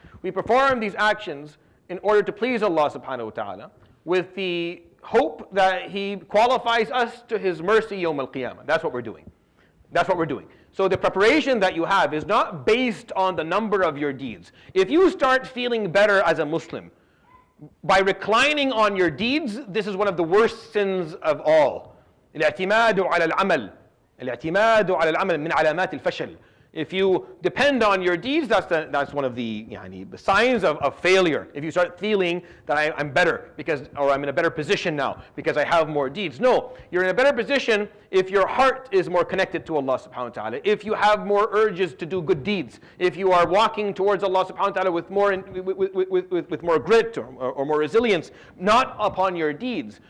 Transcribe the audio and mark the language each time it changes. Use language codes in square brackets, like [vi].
[en] We perform these actions in order to please Allah subhanahu wa ta'ala with the hope that He qualifies us to His mercy yawm al-qiyamah. That's what we're doing. That's what we're doing. So the preparation that you have is not based on the number of your deeds. If you start feeling better as a Muslim by reclining on your deeds, this is one of the worst sins of all. [ar] الاعتماد على العمل. الاعتماد على العمل من علامات الفشل. [en] If you depend on your deeds, that's one of the signs of failure. If you start feeling that I'm better or I'm in a better position now because I have more deeds. No, you're in a better position if your heart is more connected to Allah subhanahu wa ta'ala, if you have more urges to do good deeds, if you are walking towards Allah subhanahu wa ta'ala with more grit or more resilience, not upon your deeds.